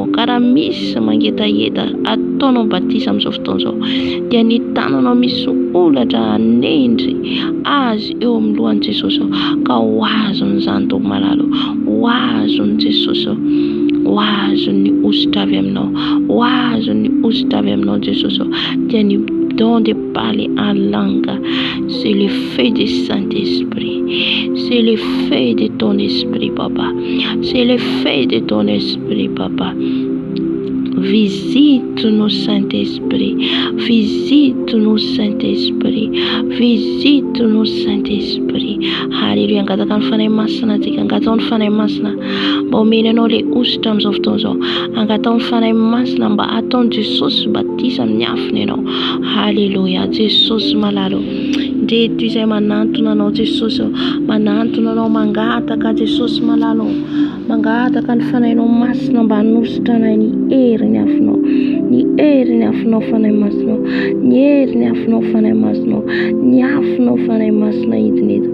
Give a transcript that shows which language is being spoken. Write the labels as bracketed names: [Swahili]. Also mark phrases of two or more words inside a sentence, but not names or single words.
[Malagasy] Karaha misy mangetaeta ataonao batisa amin'izao fotoana izao, dia ny tananao misy olatra nendry azy eo amin'ny lohan'i Jesosy, ka ho azony izany Tompo malalo, ho azony Jesosy, ho azony ositra avy aminao, ho azony ositra avy aminao Jesosy. Dia ny [French] don de parler en langue, c'est le feu du Saint-Esprit, c'est le feu de ton esprit Papa, c'est le feu de ton esprit Papa. Visite-nous Saint-Esprit, visite-nous Saint-Esprit, visite-nous Saint-Esprit. Alléluia. [Malagasy] Angataka ny fanahy masina atsika, angatao ny fanahy masina mba omenanao le ositra amin'izao fotoana izao, angatao ny fanahy masina mba ataon'i Jesosy batisa amin'ny afiny ianao. Alléluia. Jesosy malalo, ndreto izay manantona anao Jesosy, manantona anao, mangataka Jesosy malalo, mangataka ny fanahinao masina mba hanositra anay ny herin'ny afinao, ny herin'ny afinao fanahy masinao, ny herin'ny afinao fanahy masinao, ny afinao fanahy masina hidiny eto.